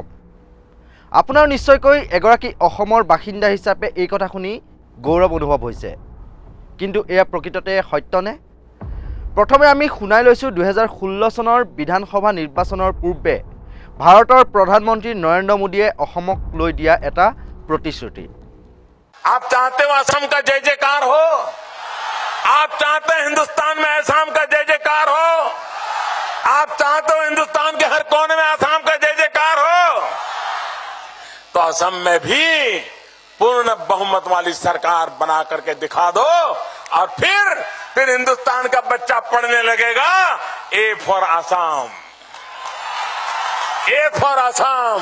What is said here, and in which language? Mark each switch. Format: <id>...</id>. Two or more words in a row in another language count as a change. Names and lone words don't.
<as>আপোনাৰ নিশ্চয়কৈ এগৰাকী অসমৰ বাসিন্দা হিচাপে এই কথা শুনি গৌৰৱ অনুভৱ হৈছে, কিন্তু এয়া প্ৰকৃততে সত্যনে? প্ৰথমে আমি শুনাই লৈছোঁ 2016 চনৰ বিধানসভা নিৰ্বাচনৰ পূৰ্বে ভাৰতৰ প্ৰধানমন্ত্ৰী নৰেন্দ্ৰ মোদীয়ে অসমক লৈ দিয়া এটা প্ৰতিশ্ৰুতি।</as> <hi>आप चाहते हो असम का जय जयकार हो, आप चाहते हैं हिंदुस्तान में असम का जय जयकार हो, आप चाहते हो हिंदुस्तान के हर कोने में असम का जय जयकार हो, तो असम में भी पूर्ण बहुमत वाली सरकार बना करके दिखा दो और फिर हिंदुस्तान का बच्चा पढ़ने लगेगा</hi> <en>A for Assam, A for Assam.</en>